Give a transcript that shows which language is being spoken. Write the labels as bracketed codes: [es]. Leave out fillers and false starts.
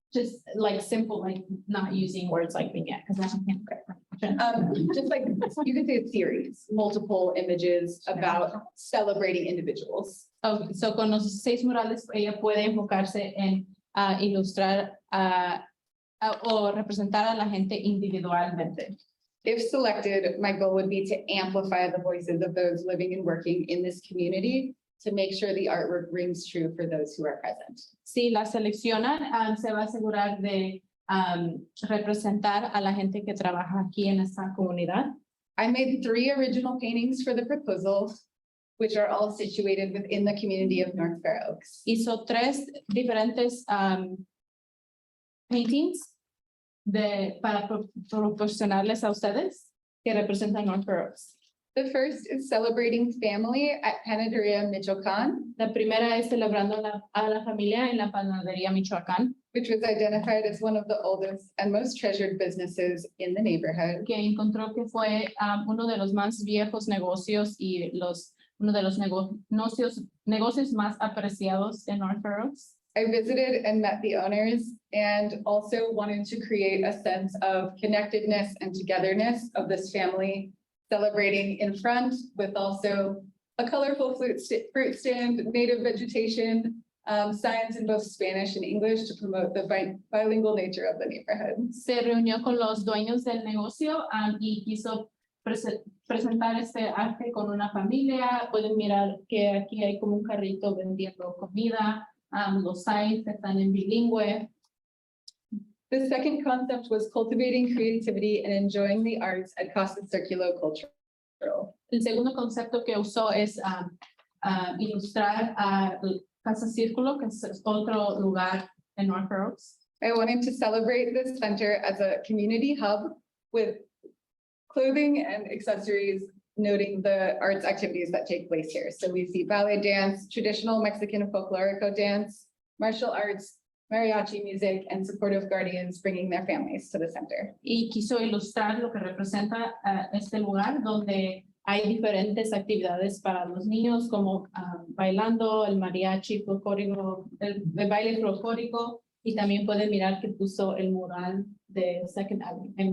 [en] Just like simple, like not using words like vignette, because I can't. just like, you could say a series, multiple images about celebrating individuals. [es] Okay, so con los 6 murales ella puede enfocarse en ilustrar o representar a la gente individualmente. [en] If selected, my goal would be to amplify the voices of those living and working in this community to make sure the artwork rings true for those who are present. [es] Si la seleccionan, se va a asegurar de representar a la gente que trabaja aquí en esta comunidad. [en] I made 3 original paintings for the proposal, which are all situated within the community of North Fair Oaks. [es] Hizo 3 diferentes paintings para proporcionarles a ustedes que representan North Fair Oaks. [en] The first is celebrating family at Panaderia Michoacan, [es] La primera es celebrando a la familia en la panadería Michoacán, [en] which was identified as one of the oldest and most treasured businesses in the neighborhood. [es] que encontró que fue uno de los más viejos negocios y uno de los negocios más apreciados en North Fair Oaks. [en] I visited and met the owners and also wanted to create a sense of connectedness and togetherness of this family, celebrating in front with also a colorful fruit stand, native vegetation, signs in both Spanish and English to promote the bilingual nature of the neighborhood. [es] Se reunió con los dueños del negocio y quiso presentar este arte con una familia. Pueden mirar que aquí hay como un carrito vendiendo comida, los signs están en bilingüe. [en] The second concept was cultivating creativity and enjoying the arts at Casa Circulo Cultural. [es] El segundo concepto que usó es ilustrar a Casa Círculo, que es otro lugar en North Fair Oaks. [en] I wanted to celebrate this center as a community hub with clothing and accessories noting the arts activities that take place here. So we see ballet dance, traditional Mexican folklorico dance, martial arts, mariachi music, and supportive guardians bringing their families to the center. [es] Y quiso ilustrar lo que representa este lugar donde hay diferentes actividades para los niños como bailando, el mariachi folclórico, el baile folclórico, y también pueden mirar que puso el mural de Second Avenue.